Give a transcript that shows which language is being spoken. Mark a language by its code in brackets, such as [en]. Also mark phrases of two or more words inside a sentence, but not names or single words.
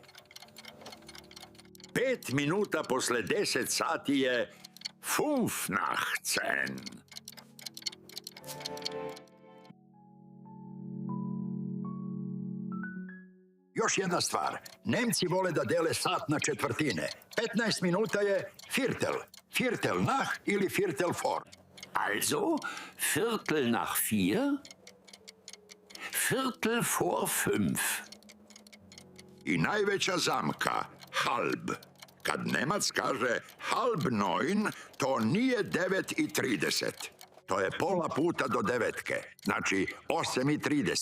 [sr] 5 minuta posle 10 sati je 5 nach 10. Još jedna stvar. Nemci vole da dele sat na četvrtine. 15 minuta je Viertel. [de] Viertel nach ili Viertel vor. Also, Viertel nach 4, Viertel vor 5. [sr] I najveća zamka, halb. Kad Nemac kaže [de] halb neun, [sr] to nije 9 i 30. To je pola puta do devetke, znači 8 i 30.